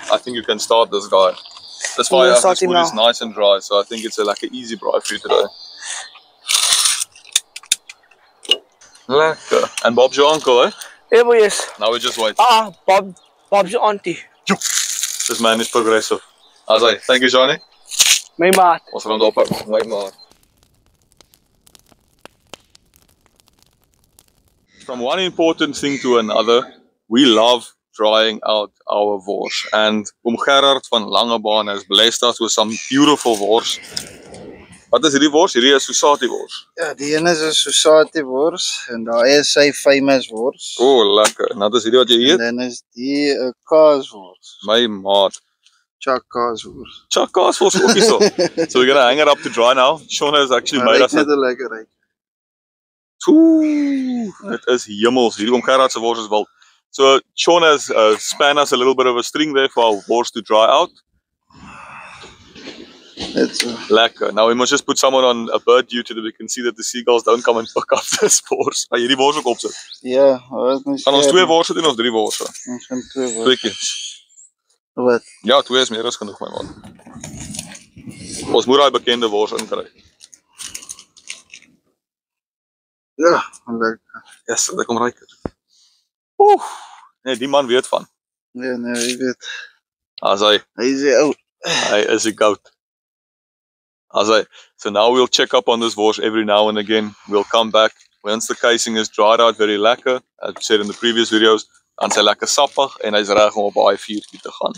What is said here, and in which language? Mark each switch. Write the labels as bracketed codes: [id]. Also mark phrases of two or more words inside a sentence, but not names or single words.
[en] I think you can start this guy. This fire this wood is nice and dry, so I think it's like an easy braai for you today. Lekker. And Bob's your uncle, eh? Yeah, boy, yes. Now we just wait. Bob's your auntie. This man is progressive. As I thank you, Johnny. [af] My maat. Ons gaan ophou. My maat. [en] From one important thing to another, we love drying out our wors. And Gerard van Langebaan has blessed us with some beautiful wors. [af] Wat is hierdie wors? Hierdie is Susati wors. Ja, die ene is 'n Susati wors en daar is sy famous wors. Oh, lekker. Nou dis hierdie wat jy eet. En dan is die 'n kaaswors. My maat. Chuck kaaswors. Chuck kaaswors ook hier so. [en] So we're going to hang it up to dry now. Sean has actually made us [af] net 'n lekker ryk. Ooh, dit is hemels. Hierdie Gerard se wors is wel. [en] So Sean has span us a little bit of a string there for our wors to dry out. It's lekker. Now we must just put someone on a bird duty that we can see that the seagulls don't come and pick up this wors. [af] Gaan jy die wors ook opsit? Ja, wat mens. Gaan ons 2 worse doen of 3 worse? Ons gaan 2 worse. 2 keer. Wat? Ja, 2 is meer as genoeg, my man. Ons moet daai bekende wors inkry. Ja, lekker. Yes, dit kom ryk. Oeh, nee, die man weet van. Nee, hy weet. As hy is oud. Hy is 'n goat. [en] So now we'll check up on this wors every now and again. We'll come back once the casing is dried out very lekker, as I said in the previous videos, [af] dan sy lekker sappig en hy's reg om op daai vuurtjie te gaan.